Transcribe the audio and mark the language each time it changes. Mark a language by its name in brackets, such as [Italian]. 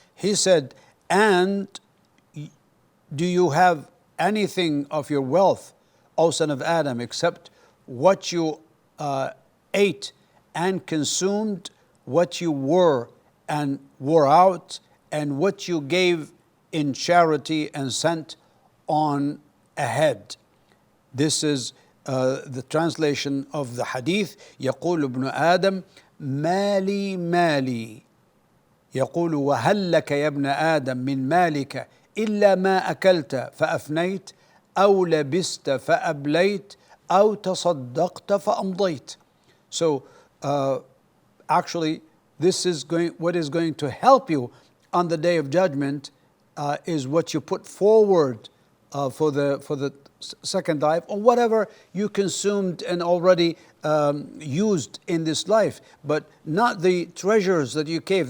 [English] He said, and do you have anything of your wealth, O son of Adam, except what you ate and consumed, what you wore and wore out, and what you gave in charity and sent on ahead? This is the translation of the hadith. [Arabic] يقول ابن آدم مالي مالي. يقول وهل لك يا ابن آدم من مالك إلا ما أكلت فأفنيت أو لبست فأبليت أو تصدقت فأمضيت. [English] So actually this is what is going to help you on the day of judgment is what you put forward for the second life, or whatever you consumed and already used in this life, but not the treasures that you gave.